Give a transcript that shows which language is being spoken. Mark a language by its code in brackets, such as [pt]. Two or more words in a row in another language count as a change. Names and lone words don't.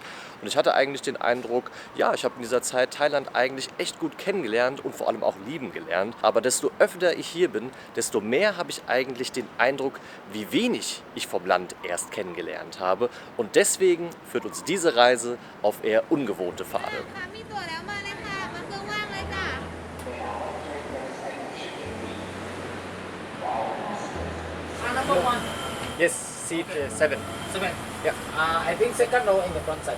[de] Und ich hatte eigentlich den Eindruck, ja, ich habe in dieser Zeit Thailand eigentlich echt gut kennengelernt und vor allem auch lieben gelernt. Aber desto öfter ich hier bin, desto mehr habe ich eigentlich den Eindruck, wie wenig ich vom Land erst kennengelernt habe. Und deswegen führt uns diese Reise auf eher ungewohnte Pfade. [th] ค่ะมีตั๋วแล้วมาเลยค่ะมาเครื่องว่างเลยจ้ะ [en] Number one, Yes, seat 7. seven. Yeah. I think second row in the front side.